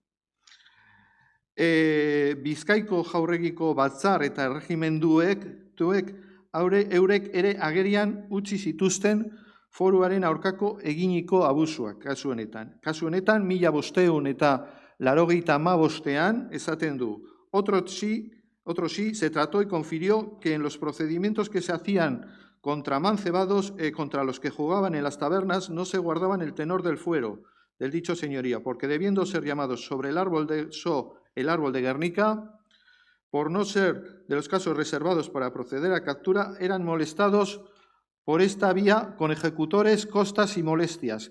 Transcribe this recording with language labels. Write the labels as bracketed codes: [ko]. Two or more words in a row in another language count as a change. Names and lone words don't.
[eu] Bizkaiko jaurregiko batzar eta erregimenduek eurek ere agerian utzi zituzten foruaren aurkako eginiko abusuak kasu honetan. Kasu honetan, 1585an esaten du, [es] Otro sí se trató y confirió que en los procedimientos que se hacían contra mancebados, contra los que jugaban en las tabernas, no se guardaban el tenor del fuero del dicho señoría, porque debiendo ser llamados sobre el árbol de Guernica, por no ser de los casos reservados para proceder a captura, eran molestados por esta vía con ejecutores, costas y molestias,